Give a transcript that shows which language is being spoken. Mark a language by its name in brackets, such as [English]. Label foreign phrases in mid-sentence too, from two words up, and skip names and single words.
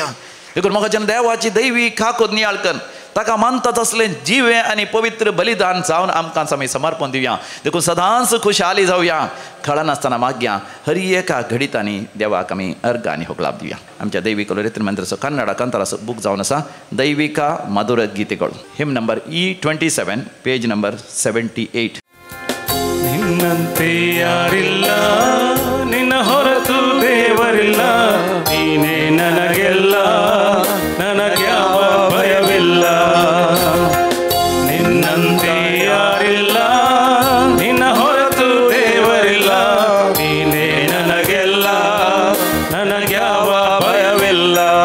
[Konkani] देखून म्हाका देवाची दैवी काकूत नियाळ कर, ताका मानता तसलें जिवे आनी पवित्र बलिदान जावन आमकां आमी समर्पण दिवया. देखून सदांच खुशाली जावया, खळनासतना मागया, हर एका घडीतांनी देवाक आमी अर्घान ह्यो लाभ दिवया. आमच्या दैविक रितीन मंत्राचो कन्नड कंतराचो बूक जावन आसा दैविका मधुर गीतेಗಳು. [English] hymn number E27 page number 78. [Kannada] ನಿನ್ನಂತೆ ಯಾರಿಲ್ಲ, ನಿನ್ನ ಹೊರತು ದೇವರಿಲ್ಲ, ನೀನೇ ನನಗೆಲ್ಲ, ನನಗ್ಯಾವ ಭಯವಿಲ್ಲ. ನಿನ್ನಂತೆ ಯಾರಿಲ್ಲ, ನಿನ್ನ ಹೊರತು ದೇವರಿಲ್ಲ, ನೀನೇ ನನಗೆಲ್ಲ, ನನಗ್ಯಾವ ಭಯವಿಲ್ಲ.